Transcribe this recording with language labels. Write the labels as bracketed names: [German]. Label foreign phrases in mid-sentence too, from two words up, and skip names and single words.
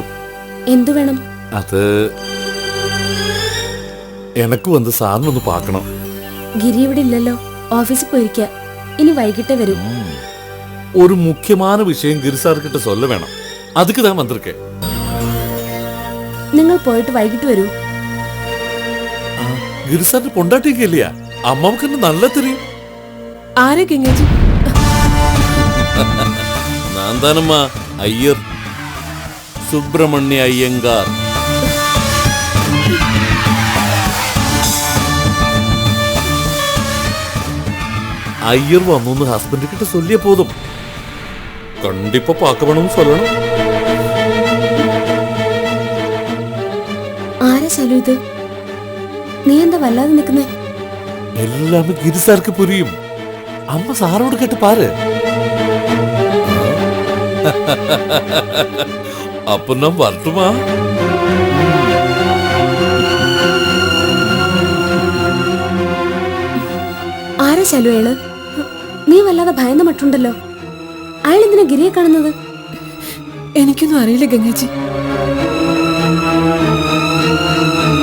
[Malayalam] എന്തു വേണം? അത് എനക്ക് വന്ന് സാറിനൊന്ന് പാക്കണം. ഗിരി ഇവിടെ ഇല്ലല്ലോ, ഓഫീസിൽ പോയിരിക്ക. ഇനി വൈകിട്ടേ വരൂ. ഒരു [Tamil] മുഖ്യமான விஷயம் [Malayalam] ഗിരി സാർക്കിட்ட சொல்ல വേണം. [Tamil] அதுக்கு தான் வந்திருக்கேன். [Malayalam] നിങ്ങൾ പോയിട്ട് വൈകിട്ട് വരൂ. ഗിരി സാറിന്റെ പൊണ്ടാട്ടിയൊക്കെ ഇല്ലയാ? അമ്മക്ക് എന്നെ നല്ല തെരിയും. ആരെ ഗംഗേജി? ഞാൻ താനമ്മ അയ്യർ, സുബ്രഹ്മണ്യ അയ്യങ്കാർ. [Tamil] ஐயர் வந்தோன்னு ஹஸ்பண்ட் கிட்ட சொல்லிய போதும். கண்டிப்பா பார்க்க வேணும்னு சொல்லணும். [Malayalam] ആരാ ശലു ഇത്? നീ എന്താ വല്ലാതെ നിൽക്കുന്നേ? [Tamil] எல்லாமே கிரி சாருக்கு புரியும். அம்மா சாரோடு கேட்டு பாரு. அப்ப நான் வரட்டுமா? [Malayalam] ആരാ ശലു അയാള്? നീ വല്ലാതെ ഭയന്ന മട്ടുണ്ടല്ലോ. അയാൾ എന്തിനാ ഗിരിയെ കാണുന്നത്? എനിക്കൊന്നും അറിയില്ല ഗംഗേജി.